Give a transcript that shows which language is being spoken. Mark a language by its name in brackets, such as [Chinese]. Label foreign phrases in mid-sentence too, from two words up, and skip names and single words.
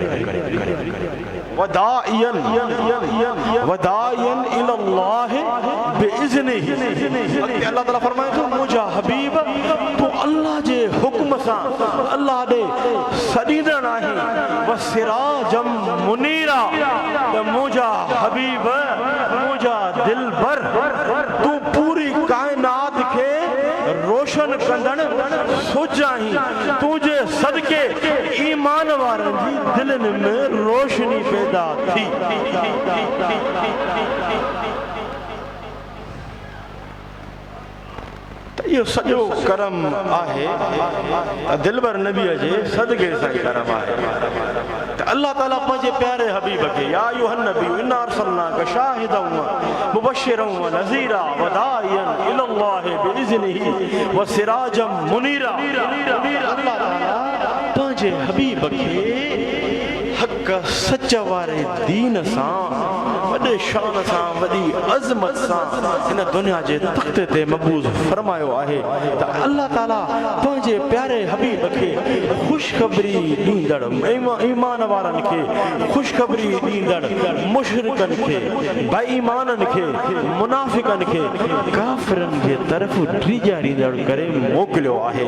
[Arabic] وداعيا إلى الله بإذنه. [Sindhi] अल्लाह ताला फरमाए थो मुंहिंजा हबीब तू अल्लाह जे हुक्म सां अल्लाह ॾे सॾींदड़ आहीं। [Arabic] وسراجا منيرا, [Sindhi] त मुंहिंजा हबीब मुंहिंजा दिलबर तू पूरी काइनात खे रोशन कंदड़ सुज आहीं। तुंहिंजे सदके ईमान वारनि जी दिलनि में रोशनी पैदा थी। इहो सॼो करम आहे दिलबर नबीअ जे सदके सां करम आहे। त अल्लाह ताला पंहिंजे प्यारे हबीब खे [Arabic] يا أيها النبي إنا أرسلناك شاهدا ومبشرا ونذيرا وداعيا إلى الله بإذنه وسراجا منيرا. [Sindhi] अल्लाह ताला पंहिंजे हबीब खे हक़ सच वारे दीन सां वॾे शान सां वॾी अज़मत सां हिन दुनिया जे तख़्त ते मबूज़ फरमायो आहे। त अल्लाह ताला पंहिंजे प्यारे हबीब खे ख़ुशख़बरी ॾींदड़, ईमान वारनि खे ख़ुशख़बरी ॾींदड़, मुशरिकनि खे, बेईमाननि खे, मुनाफ़िक़नि खे, काफ़िरनि जे तरफ़ ड्रिजा ॾींदड़ करे मोकिलियो आहे।